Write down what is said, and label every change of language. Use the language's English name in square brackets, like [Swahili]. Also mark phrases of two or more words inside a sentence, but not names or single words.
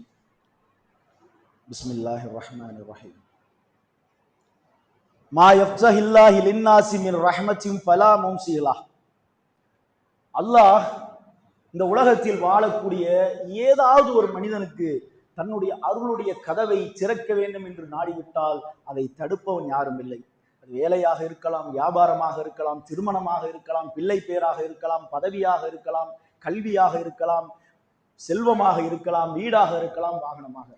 [Arabic] بسم الله الرحمن الرحيم. ما يفتح الله للناس من رحمة فلا ممسك له. [Tamil] அல்லாஹ் இந்த உலகத்தில் வாழக்கூடிய ஏதாவது ஒரு மனிதனுக்கு தன்னுடைய அருளுடைய கதவை திறக்க வேண்டும் என்று நாடிவிட்டால் அதை தடுப்பவன் யாரும் இல்லை. அது வேலையாக இருக்கலாம், வியாபாரமாக இருக்கலாம், திருமணமாக இருக்கலாம், பிள்ளை பேராக இருக்கலாம், பதவியாக இருக்கலாம், கல்வியாக இருக்கலாம், செல்வமாக இருக்கலாம், வீடாக இருக்கலாம், வாகனமாக இருக்கலாம்.